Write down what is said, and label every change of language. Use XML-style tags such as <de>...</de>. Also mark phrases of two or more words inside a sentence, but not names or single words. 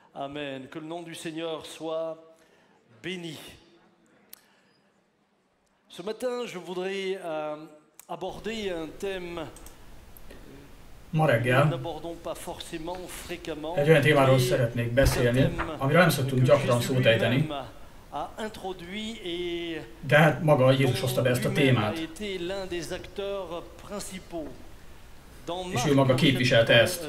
<fr>Amen. Que le nom du Seigneur soit béni. Ce matin, je voudrais aborder un thème</fr> <hu>Ma reggel egy olyan témáról szeretnék beszélni, amiről nem szoktunk gyakran szót ejteni, de hát maga Jézus hozta be ezt a témát, és ő maga képviselte ezt.</hu>